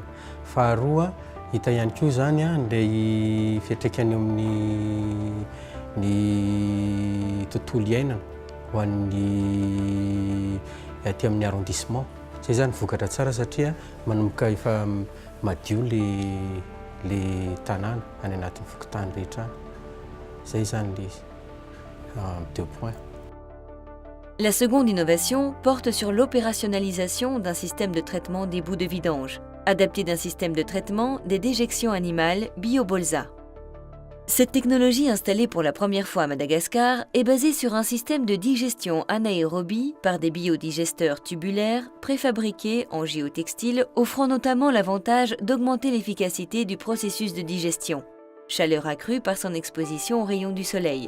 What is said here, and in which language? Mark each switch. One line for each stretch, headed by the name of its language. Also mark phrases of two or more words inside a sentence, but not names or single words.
Malagasy: Faharoa hita ihany koa zany ilay fiantraikany amin'ny ny tontolo iainana ho an'ny aty amin'ny arrondissement. Zay zany vokatra tsara satria manomboka efa madio le tanàna any anatin'ny fokotany rehetra. Zay zany
French: les 2 points. La seconde innovation porte sur l'opérationnalisation d'un système de traitement des boues de vidange, adapté d'un système de traitement des déjections animales BioBolsa. Cette technologie installée pour la première fois à Madagascar est basée sur un système de digestion anaérobie par des biodigesteurs tubulaires préfabriqués en géotextile, offrant notamment l'avantage d'augmenter l'efficacité du processus de digestion, chaleur accrue par son exposition aux rayons du soleil.